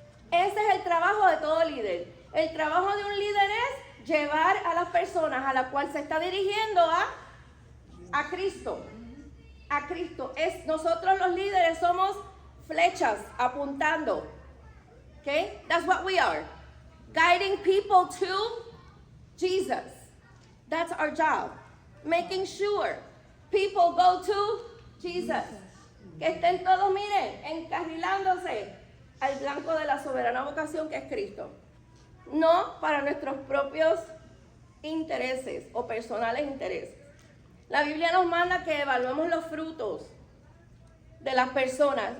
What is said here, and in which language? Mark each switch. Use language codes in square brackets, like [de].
[es] Ese es el trabajo de todo líder. El trabajo de un líder es llevar a las personas a la cual se está dirigiendo a Cristo. A Cristo. Nosotros los líderes somos flechas apuntando. [en] Okay? That's what we are. Guiding people to Jesus. That's our job. Making sure people go to Jesus. [es] Que estén todos, miren, encarrilándose al blanco de la soberana vocación que es Cristo. No para nuestros propios intereses o personales intereses. La Biblia nos manda que evaluemos los frutos de las personas.